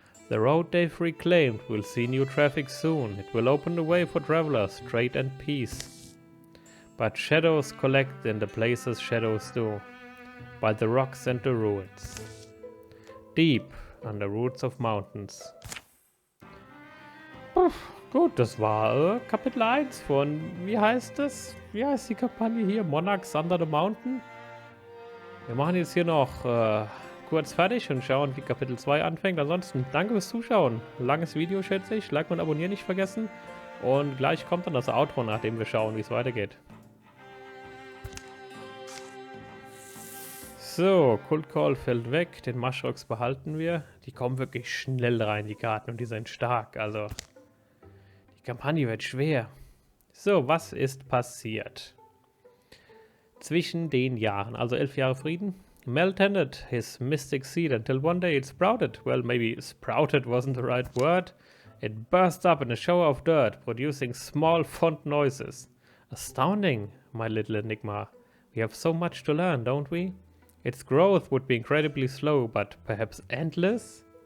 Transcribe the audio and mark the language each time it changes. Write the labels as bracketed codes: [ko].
[en] The road they've reclaimed will see new traffic soon. It will open the way for travelers, trade and peace. But shadows collect in the places shadows do. By the rocks and the ruins. Deep under roots of mountains. [de] Gut, das war Kapitel 1 von, wie heißt das? Wie heißt die Kampagne hier? [en] Monarchs Under the Mountain? [de] Wir machen jetzt hier noch kurz fertig und schauen, wie Kapitel 2 anfängt. Ansonsten, danke fürs Zuschauen. Langes Video, schätze ich. Like und abonnieren nicht vergessen. Und gleich kommt dann das Outro, nachdem wir schauen, wie es weitergeht. So, Cold Call fällt weg. Den Mushrocks behalten wir. Die kommen wirklich schnell rein, die Karten. Und die sind stark. Also, die Kampagne wird schwer. So, was ist passiert? Zwischen den Jahren, also 11 Jahre Frieden. [en] Mel tended his mystic seed until one day it sprouted. Well, maybe sprouted wasn't the right word. It burst up in a shower of dirt, producing small font noises. Astounding, my little enigma. We have so much to learn, don't we? Its growth would be incredibly slow, but perhaps endless?